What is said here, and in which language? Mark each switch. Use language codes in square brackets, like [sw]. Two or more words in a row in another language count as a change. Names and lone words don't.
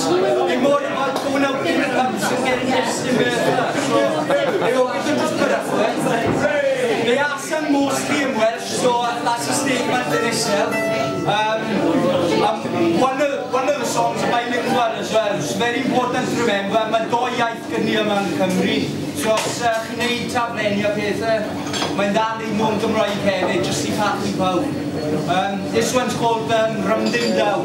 [en] They're more about going out in the pubs and getting pissed in Merthyr. So they always just put up with it. They are sung mostly in Welsh, so that's a statement in itself. One of the songs are bilingual as well. It's very important to remember. [cy] Mae doi iaith gyda yma yn Cymru. So os chi'n neud taflenni a pethau, mae'n dda neud nhw'n Gymraeg hefyd, just i party pawb. [en] This one's called Rymdyn Daw.